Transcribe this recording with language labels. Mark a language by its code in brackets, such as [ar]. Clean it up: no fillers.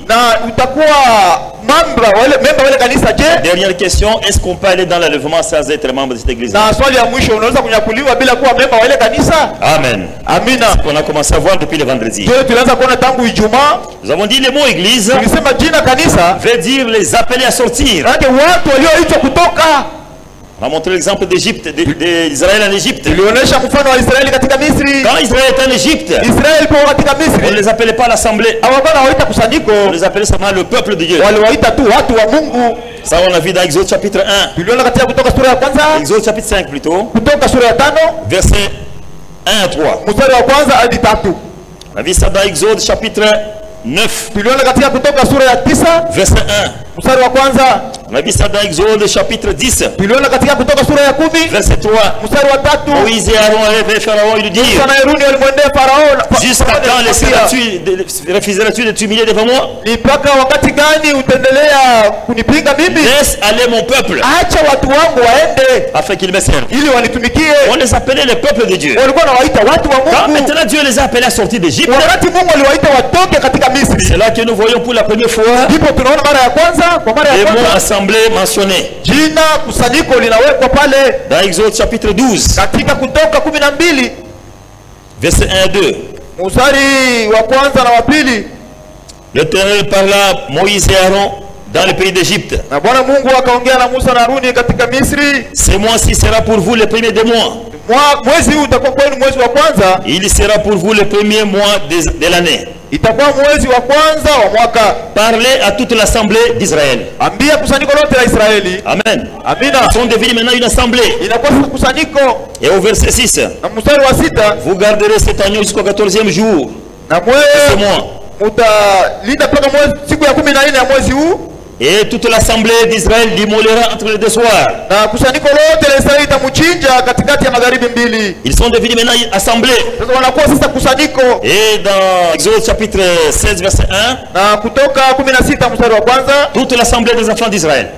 [sw] Na utakuwa memba wa ile kanisa je? [fr] Dernière question, est-ce qu'on peut aller dans l'enlèvement sans être membre de cette église? [sw] Na swali ya mwisho, unaweza kunyakuliwa bila kuwa memba wa ile kanisa? [fr] Amen. [sw] Amina. [fr] On a commencé à voir depuis le vendredi. [sw] Ndio tulianza kuona tangu Ijumaa. [fr] Nous avons dit le mot église [sw] Tulisema jina kanisa [fr] veut dire les appeler à sortir. [sw] maana watu walioitwa kutoka. [fr] On a montré l'exemple d'Égypte, d'Israël en Égypte. [sw] Tulionyesha mfano wa Israeli katika Misri. [fr] Quand Israël était en Égypte, [sw] Israeli kwa katika [fr] on ne [sw] Misri [fr] les appelait pas l'assemblée, [sw] hawakuwa waita kusanyiko, [fr] on les appelait seulement le peuple de Dieu. [sw] waliwaita tu watu wa Mungu. [fr] Ça on a vu dans Exode chapitre 1, [sw] Tuliona katika Kutoka sura ya kwanza, [fr] Exode chapitre 5 plutôt, [sw] Kutoka sura ya 5 [fr] versets 1 à 3. [sw] mstari wa kwanza hadi 3. [fr] On a vu ça dans Exode chapitre 9, [sw] Tuliona katika Kutoka sura ya 9 [fr] verset 1. [sw] mstari wa kwanza. [fr] On a vu ça dans Exode chapitre 10, [sw] Tuliona katika Kutoka sura ya 10 [fr] verset 3. [sw] mstari wa 3. [fr] Moïse et Aaron allaient vers Pharaon et lui dirent, [sw] Musa na Haruni walimwendea Farao. [fr] jusqu'à quand refuseras-tu de t'humilier devant moi? [sw] Ni mpaka wakati gani utaendelea kunipinga mimi? [fr] Laisse aller mon peuple, [sw] Acha watu wangu waende [fr] afin qu'ils me servent. [sw] ili wanitumikie. [fr] On les appelait le peuple de Dieu. [sw] Walikuwa wanawaita watu wa [fr] Quand [sw] Mungu. [fr] maintenant Dieu les a appelés à sortir d'Égypte, [sw] Wakati Mungu aliwaita watoke katika Misri, [fr] c'est là que nous voyons pour la première fois [sw] ndipo tunaona mara ya kwanza, kwa mara ya [fr] les mots [sw] kwanza [fr] assemblée mentionnés. [sw] jina kusanyiko linawekwa pale [fr] Dans Exode chapitre 12, [sw] katika Kutoka 12 [fr] verset 1 et 2. [sw] mstari wa kwanza na wa pili. [fr] L'Éternel parla à Moïse et Aaron dans le pays d'Égypte. [sw] Na Bwana Mungu akaongea na Musa na Haruni katika Misri. [fr] Ce mois-ci sera pour vous le premier des mois. [sw] Mwezi huu utakuwa kwenu mwezi wa kwanza, [fr] Il sera pour vous le premier mois de l'année. [sw] itakuwa mwezi wa kwanza wa mwaka. [fr] Parlez à toute l'assemblée d'Israël. [sw] Ambia kusanyiko lote la Israeli. [fr] Amen. [sw] Amina. [fr] Ils sont devenus maintenant une assemblée. [sw] Inakuwa sasa kusanyiko. [fr] Et au verset 6, [sw] Na mstari wa 6, [fr] vous garderez cet agneau jusqu'au 14e jour. [sw] na [fr] Ce [sw] mwezi [fr] mois. [sw] mutalinda mpaka mwezi siku ya 14 ya mwezi huu. [fr] Et toute l'assemblée d'Israël l'immolera entre les deux soirs. [sw] Na kusanyiko lote la Israeli itamuchinja katikati ya magharibi mbili. [fr] Ils sont devenus maintenant une assemblée. [sw] Sasa wanakuwa sasa kusanyiko. [fr] Et dans Exode chapitre 16, verset 1, [sw] Na Kutoka 16 mstari wa kwanza, [fr] toute l'assemblée des enfants d'Israël.